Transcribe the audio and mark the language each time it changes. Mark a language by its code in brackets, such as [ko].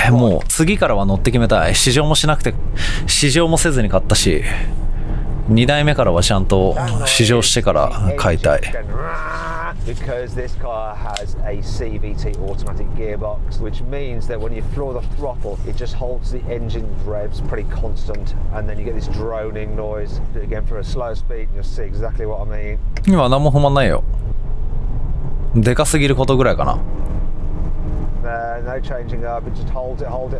[ja] もう次からは乗って決めたい。試乗もしなくて、試乗もせずに買ったし、2台目からはちゃんと試乗してから買いたい。 [en] Because this car has a CVT automatic gearbox, which means that when you floor the throttle, it just holds the engine revs pretty constant, and then you get this droning noise. Again, for a slow speed, you'll see exactly what I mean. [ja] 今何も不満ないよ。でかすぎることぐらいかな。 [en] again, no changing up. It just hold it.